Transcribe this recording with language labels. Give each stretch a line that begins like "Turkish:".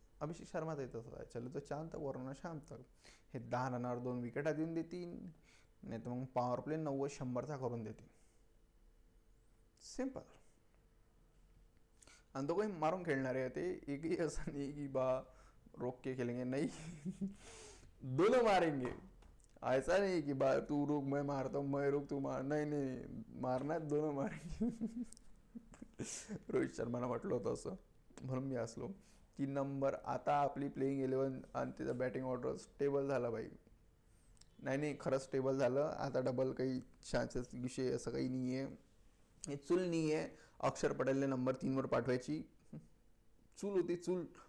Marathi: अभिषेक शर्मा तर तसंच आहे,
Hindi: चले तो चांद तक वरना शाम तक.
Marathi: हे 10 रनावर 2 विकेटा देऊन देतील, नाही तर मग पॉवर प्ले 90-100चा करून देतील. सिंपल. आणि तो काही मारून खेळणार आहे ते, एकही असं नाही की बा
Hindi: रोक के खेलेंगे, नहीं. दोनों मारेंगे. ऐसा नहीं कि बा तू रुक मैं मारता हूँ, मैं रुक तू मार, नहीं नहीं, मारना है दोनों मारेंगे.
Marathi: रोहित शर्मानं म्हटलं होतं असं, म्हणून मी असलो 3 नंबर. आता आपली प्लेईंग 11 आणि तिचा बॅटिंग ऑर्डर स्टेबल झाला बाई. नाही नाही, खरंच स्टेबल झालं. आता डबल काही चान्सेस विषय असं काही नाही आहे. हे चूल नाही आहे अक्षर पटेलने नंबर 3वर पाठवायची. चूल होती चूल.